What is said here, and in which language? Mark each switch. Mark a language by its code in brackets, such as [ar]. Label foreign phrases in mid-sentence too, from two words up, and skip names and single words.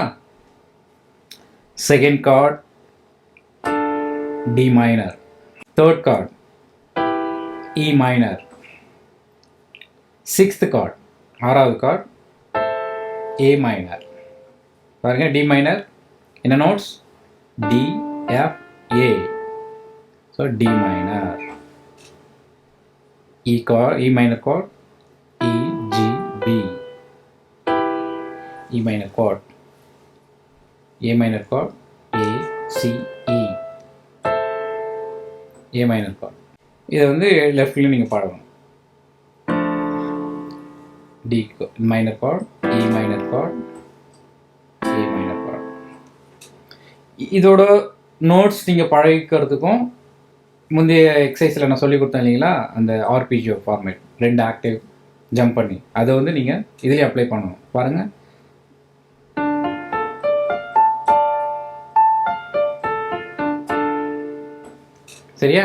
[en] second chord D minor, third chord E minor, 6th chord 6வது chord A minor. [ta] பாருங்க, [en] D minor [ta] என்ன நோட்ஸ்? டி, எஃப், ஏ. [en] so D minor. E chord, E minor chord, E, G, B. E minor chord, A minor chord, A, C, E. A minor chord. [ta] இதை லெஃப்ட்லையும் நீங்கள் பாடணும். [en] D minor chord, E minor chord, A minor chord. [ta] இதோட நோட்ஸ் நீங்கள் பழகிக்கிறதுக்கும் முந்தைய எக்ஸசைஸில் நான் சொல்லி கொடுத்தேன் இல்லைங்களா, அந்த [en] arpeggio format 2 octave jump [ta] பண்ணி அதை நீங்கள் இதிலே அப்ளை பண்ணணும். பாருங்கள், சரியா?